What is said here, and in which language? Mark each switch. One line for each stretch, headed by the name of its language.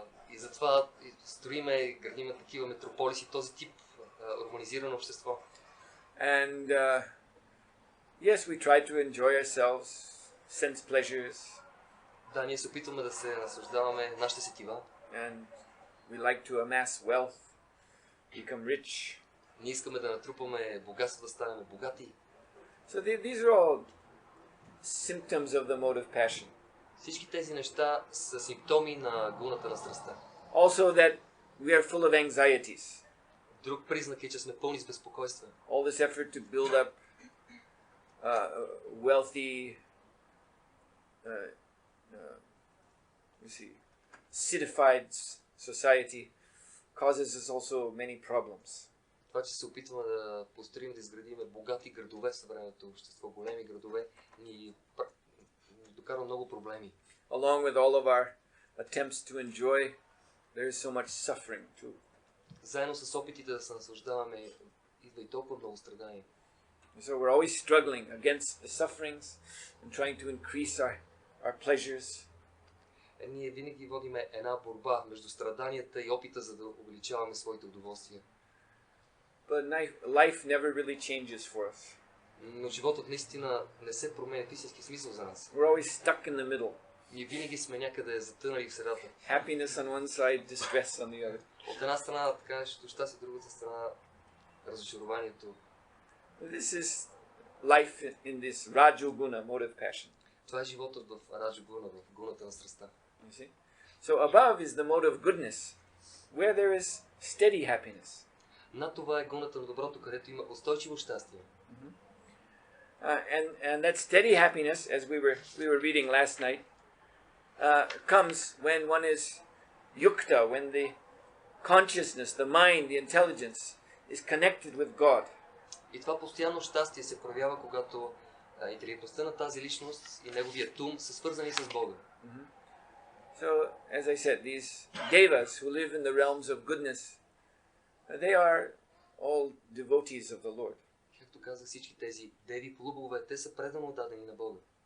Bulgarian: И затова строиме, градиме такива метрополиси, този тип урбанизирано общество.
English: And yes, we try to enjoy ourselves, sense pleasures.
Bulgarian: Да, ние се опитваме да се наслаждаваме нашите сетива.
English: And we like to amass wealth, become rich.
Bulgarian: Ние искаме да натрупаме богатство, да станем богати.
English: So these are all symptoms of the mode of passion.
Bulgarian: Всички тези неща са симптоми на гуната на страстта.
English: Also that we are full of anxieties.
Bulgarian: Друг признак е, че сме пълни с безпокойства.
English: All this effort to build up wealthy, citified society causes us also many problems.
Bulgarian: Това, че се опитваме да построим, да изградиме богати градове в съвременното общество, големи градове, ни докара много проблеми.
English: Along with all of our attempts to enjoy, there is so much suffering too.
Bulgarian: Заедно с опитите да се наслаждаваме, идва и толкова много страдания.
English: So we're always struggling against the sufferings and trying to increase our pleasures.
Bulgarian: Ние винаги водиме една борба между страданията и опита, за да увеличаваме своите удоволствия.
English: But life never really changes for us.
Bulgarian: Но животът наистина не се променя в истински смисъл за нас.
English: We're always stuck in the middle.
Bulgarian: Ние винаги сме някъде затънали в средата.
English: Happiness on one side, distress on the other.
Bulgarian: От една страна така нещо щастие, от другата страна разочарованието.
English: This is life in this Rajoguna mode of passion.
Bulgarian: Това е животът в Раджогуна, в гуната на страстта.
English: You see? So above is the mode of goodness, where there is steady happiness.
Bulgarian: Над това е гуната на доброто, където има устойчиво щастие.
English: And that steady happiness, as we were reading last night, comes when one is yukta, when the consciousness, the mind, the intelligence is connected with God.
Bulgarian: И това постоянно щастие се проявява, когато интелигентността на тази личност и неговият ум са свързани с Бога.
English: So, as I said, these devas who live in the realms of goodness, they are all devotees of the Lord.
Bulgarian: Както казах, всички тези деви полубогове, те са предано отдадени на Бога.